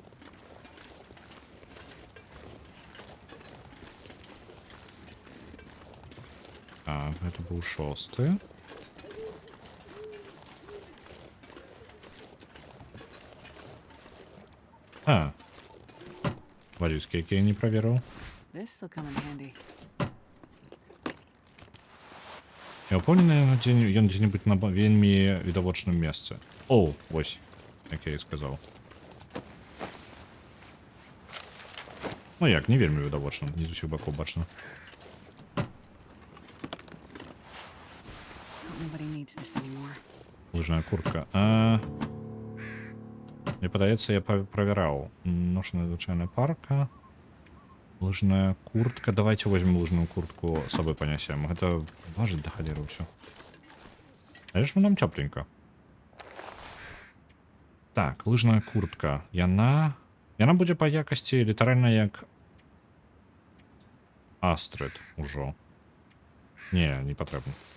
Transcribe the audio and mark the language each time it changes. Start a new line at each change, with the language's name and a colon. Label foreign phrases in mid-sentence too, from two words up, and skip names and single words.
Belarusian: Так, гэта быў шосты. Валюцкі, які я не праверыў.
English: This'll come in handy.
Belarusian: Я ўпэўнены, ён дзе-небудзь на вельмі відавочным месцы. О, вось, як я і сказаў. Ну як, не вельмі відавочным, не з усіх бакоў бачна.
English: Nobody needs this anymore.
Belarusian: Лыжная куртка. Мне падаецца, я правяраў. Ношаная звычайная парка. Лыжная куртка.
Russian: Давайте возьмем лыжную куртку, с собой понесем.
Belarusian: Гэта важыць да халеры ўсё. Але ж нам цёпленька. Так, лыжная куртка. Яна будзе па якасці літаральна як Астрид ужо. Не патрэбна.